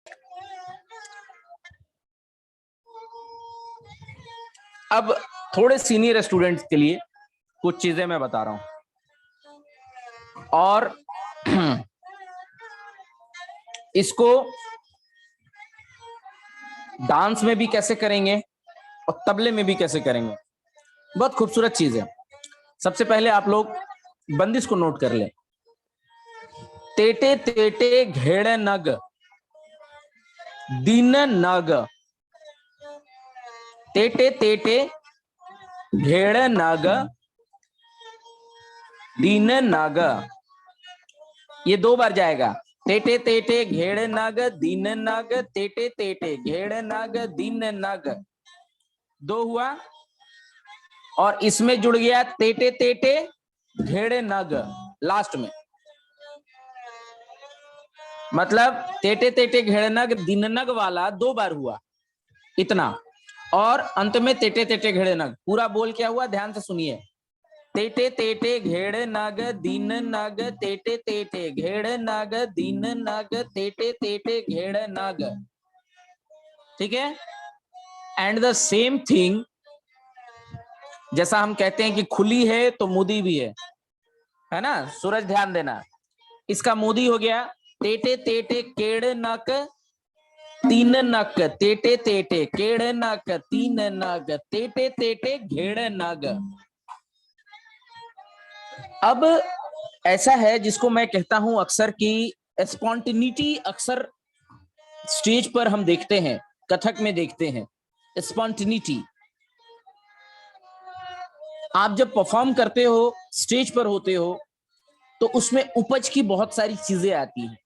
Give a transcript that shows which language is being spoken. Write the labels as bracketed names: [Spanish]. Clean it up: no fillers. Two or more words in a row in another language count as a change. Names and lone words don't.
[Hindi] अब थोड़े सीनियर स्टूडेंट्स के लिए कुछ चीजें मैं बता रहा हूं, और इसको डांस में भी कैसे करेंगे और तबले में भी कैसे करेंगे, बहुत खूबसूरत चीज है। सबसे पहले आप लोग बंदिश को नोट कर ले। तेटे तेटे घेड़ नग दीन नग, तेटे तेटे घेड़ नग दीन नग, ये 2 बार जाएगा। तेटे तेटे घेड़ नग दीन नग, तेटे तेटे घेड़ नग दीन नग, 2 हुआ। और इसमें जुड़ गया तेटे तेटे घेड़ नग लास्ट में, मतलब तेटे तेटे घेड़ नग दीन नग वाला 2 बार हुआ इतना, और अंत में तेटे तेटे घेड़ नग। पूरा बोल क्या हुआ, ध्यान से सुनिए। तेटे तेटे घेड़ नग दीन नग, तेटे तेटे घेड़ नग दीन नग, तेटे तेटे घेड़ नग, ठीक है। [English] and the same thing, [Hindi] जैसा हम कहते हैं कि खुली है तो मुदी भी है ना। सूरज ध्यान देना, इसका मुदी हो गया तेटे तेटे केड़ नक तीन नक, तेटे तेटे केड़ नक तीन नग, तेटे तेटे घेड़ नग। अब ऐसा है जिसको मैं कहता हूं अक्सर कि स्पॉन्टेनिटी, अक्सर स्टेज पर हम देखते हैं, कथक में देखते हैं स्पॉन्टेनिटी। आप जब परफॉर्म करते हो, स्टेज पर होते हो, तो उसमें उपज की बहुत सारी चीजें आती हैं।